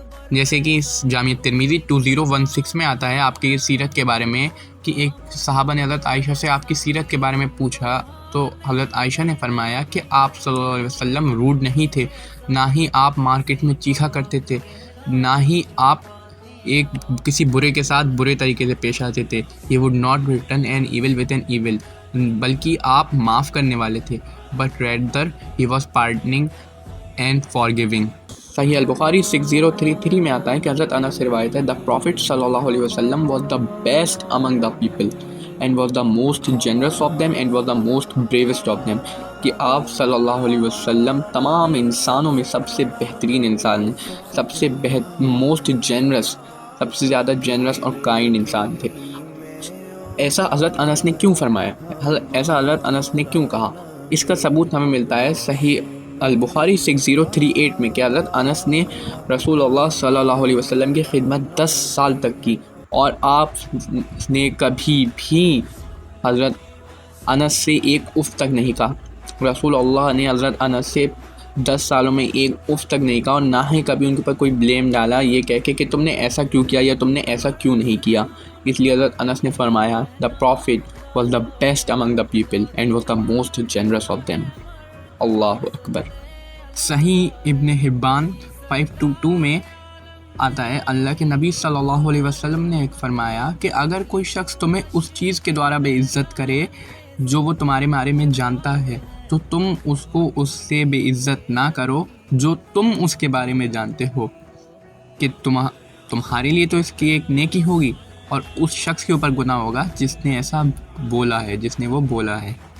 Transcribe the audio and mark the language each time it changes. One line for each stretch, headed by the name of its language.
Urdu: جیسے کہ اس جامع ترمذی 2016 میں آتا ہے آپ کی سیرت کے بارے میں کہ ایک صحابہ نے حضرت عائشہ سے آپ کی سیرت کے بارے میں پوچھا، تو حضرت عائشہ نے فرمایا کہ آپ صلی اللہ علیہ وسلم روڈ نہیں تھے، نہ ہی آپ مارکیٹ میں چیخا کرتے تھے، نہ ہی آپ ایک کسی برے کے ساتھ برے طریقے سے پیش آتے تھے.
English: He would not return an evil with an evil،
Urdu: بلکہ آپ معاف کرنے والے تھے.
English: But rather he was pardoning and forgiving.
Urdu: صحیح البخاری 6033 میں آتا ہے کہ حضرت انس سے روایت ہے،
English: the prophet صلی اللہ علیہ وسلم was the best among the people and was the most generous of them
Urdu: and was the most bravest of them، کہ آپ صلی اللہ علیہ وسلم تمام انسانوں میں سب سے بہترین انسان ہیں، سب سے موسٹ جنرس، سب سے زیادہ جنرس اور کائنڈ انسان تھے. ایسا حضرت انس نے کیوں فرمایا، ایسا حضرت انس نے کیوں کہا؟ اس کا ثبوت ہمیں ملتا ہے صحیح البخاری 6038 میں کہ حضرت انس نے رسول اللہ صلی اللہ علیہ وسلم کی خدمت 10 سال تک کی، اور آپ نے کبھی بھی حضرت انس سے ایک اف تک نہیں کہا. رسول اللہ نے حضرت انس سے 10 سالوں میں ایک اف تک نہیں کہا، اور نہ ہی کبھی ان کے اوپر کوئی بلیم ڈالا یہ کہہ کے کہ تم نے ایسا کیوں کیا یا تم نے ایسا کیوں نہیں کیا. اس لیے حضرت انس نے فرمایا
English: the prophet was the best among the people and was the most generous of them.
Urdu: اللہ اکبر. صحیح ابن حبان 522 میں آتا ہے، اللہ کے نبی صلی اللہ علیہ وسلم نے ایک فرمایا کہ اگر کوئی شخص تمہیں اس چیز کے دوارا بے عزت کرے جو وہ تمہارے بارے میں جانتا ہے تو تم اس کو اس سے بے عزت نہ کرو جو تم اس کے بارے میں جانتے ہو، کہ تمہارے لیے تو اس کی ایک نیکی ہوگی اور اس شخص کے اوپر گناہ ہوگا جس نے ایسا بولا ہے، جس نے وہ بولا ہے.